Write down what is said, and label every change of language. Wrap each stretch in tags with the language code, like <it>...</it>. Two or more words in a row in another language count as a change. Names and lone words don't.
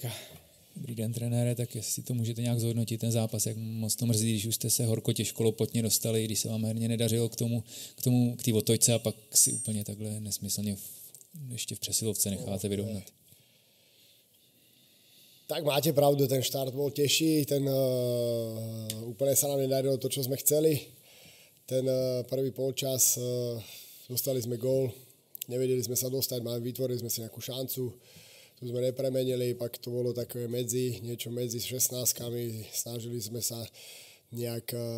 <cs>Dobrý den, trenére, tak jestli to můžete nějak zhodnotit ten zápas, jak moc to mrzí, když už jste se horko těžko lopotně dostali, když se vám herně nedařilo k té otočce a pak si úplně takhle nesmyslně ještě v přesilovce necháte vyrovnat.</cs> <sk>Tak máte pravdu, ten štart bol teší, úplne sa nám nedarilo to, čo sme chceli. Ten prvý polčas dostali sme gól, nevedeli sme sa dostať, vytvorili sme si nejakú šancu, tu sme nepremenili, pak to bolo také niečo medzi 16-kami, snažili sme sa nejak</sk>